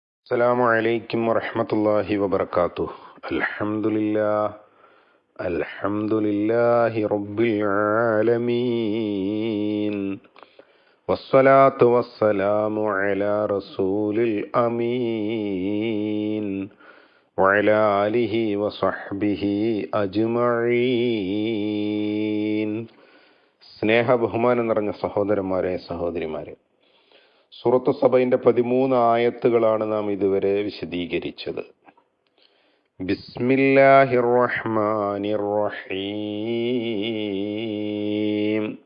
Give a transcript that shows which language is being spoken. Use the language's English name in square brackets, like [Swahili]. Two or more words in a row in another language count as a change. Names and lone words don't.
[Arabic] السلام عليكم ورحمة الله وبركاته. الحمد لله رب العالمين، والصلاة والسلام على رسول الأمين وعلى آله وصحبه أجمعين. [Malayalam] സ്നേഹ ബഹുമാനം നിറഞ്ഞ സഹോദരന്മാരെ സഹോദരിമാരെ, സൂറത്തു സബയിന്റെ 13 ആയത്തുകളാണ് നാം ഇതുവരെ വിശദീകരിച്ചത്. [Arabic] بسم الله الرحمن الرحيم.